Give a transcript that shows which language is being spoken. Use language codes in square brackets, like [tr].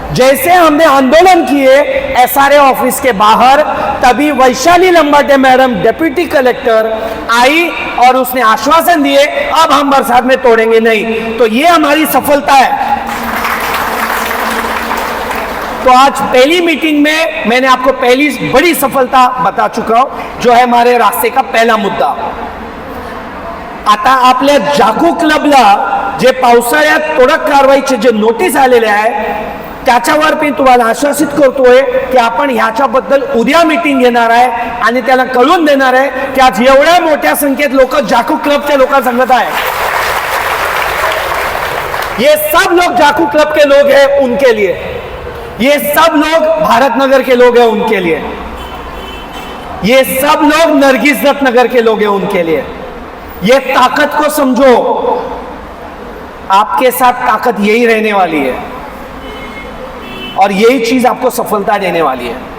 [hi] जैसे हमने आंदोलन किए एसआरए ऑफिस के बाहर, तभी वैशाली लंबाटे मैडम डिप्टी कलेक्टर आई और उसने आश्वासन दिए अब हम बरसात में तोड़ेंगे नहीं। तो ये हमारी सफलता है। तो आज पहली मीटिंग में मैंने आपको पहली बड़ी सफलता बता चुका हूं, जो है हमारे रास्ते का पहला मुद्दा। [mr] आता आपल्या जाकू क्लबला जे पावसाळ्यात तोडक कारवाईचे जे नोटीस आलेले आहे त्याच्यावर मी तुम्हाला आश्वासित करतोय की आपण ह्याच्याबद्दल उद्या मीटिंग घेणार आहे आणि त्याला कळवून देणार आहे की आज एवढ्या मोठ्या संख्येत लोक जाकू क्लबचे लोकांसंगत आहे। [hi] ये सब लोग जाकू क्लब के लोग हैं, उनके लिए, ये सब लोग भारत नगर के लोग हैं, उनके लिए, ये सब लोग नरगिस दत्त नगर के लोग हैं, उनके लिए। ये ताकत को समझो, आपके साथ ताकत यही रहने वाली है और यही चीज आपको सफलता देने वाली है।